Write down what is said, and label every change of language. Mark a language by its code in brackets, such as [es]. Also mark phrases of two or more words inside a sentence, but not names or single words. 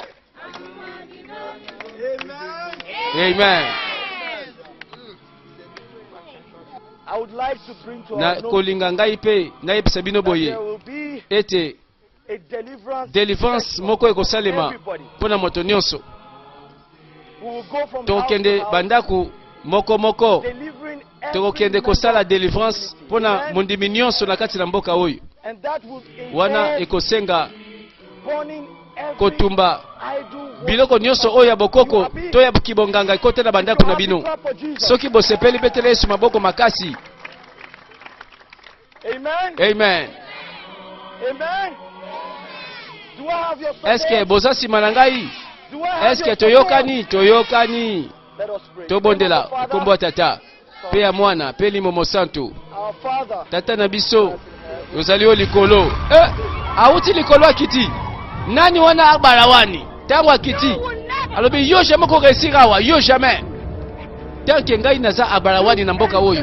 [en] Amen. I would like to bring to [ln] Na [en] our notice [ln] kolinga ngai pe na yebisa bino [en] that [ln] boye [en] there will be [ln] ete [en] a deliverance session [ln] moko ekosalema [en] for everybody. [ln] mpona moto nyonso. [en] We will go from house to [ln] Tokende [en] house, [ln] bandaku moko moko [en] delivering every [ln] tokokende [en] member [ln] kosala [en] of the deliverance community. [ln] mpona [en] Amen. [ln] mondimi nyonso na kati na mboka oyo. [en] And that will [ln] Wana [en] entail [ln] ekosenga [en] burning every [ln] kotumba [en] idol worship. [ln] biloko nyonso oyo ya bokoko to ya kibonganga ekote na bandaku na bino. [en] Clap for Jesus. [ln] Soki bosepeli betela Yesu maboko makasi. [en] Amen. Amen. Amen. Do I have your [ln] Eske [en] support? [ln] boza nsima na ngai? [en] Do I have [ln] Eske [en] your [ln] toyokani? Toyokani. [en] support? Let us pray. [ln] Tobondela [en] Name of the Father, [ln] kombo ya tata pe ya mwana pe limomo santo. [en] our Father, [ln] Tata na biso ozali o likolo. Auti likolo akiti. Nani wana abarawani? Tango akiti. Alobi yo jamais ko réussir awa, yo jamais. Tanke ngai naza abarawani na mboka oyo.